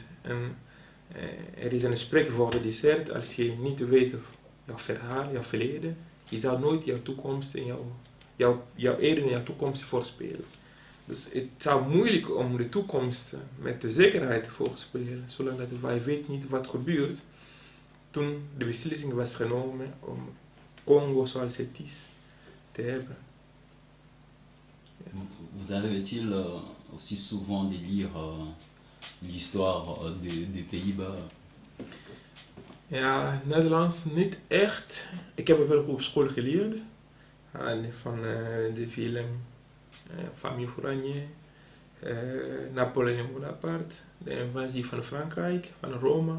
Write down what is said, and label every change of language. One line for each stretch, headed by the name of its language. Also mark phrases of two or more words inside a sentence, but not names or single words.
Dutch: En er is een spreekwoord die zegt, als je niet weet jouw verhaal, jouw verleden, je zou nooit jouw toekomst en jouw heden en jouw toekomst voorspelen. Dus het zou moeilijk om de toekomst met de zekerheid te voorspelen, zolang dat wij weten niet wat gebeurt. Toen de beslissing was genomen om Congo zoals het is te hebben. Ja.
French: Vous arrive-t-il aussi souvent de lire l'histoire des Pays-Bas?
Dutch: Ja, Nederlands niet echt. Ik heb het wel op school geleerd. Van de film Famille Fouranier, Napoleon Bonaparte, de invasie van Frankrijk, van Rome.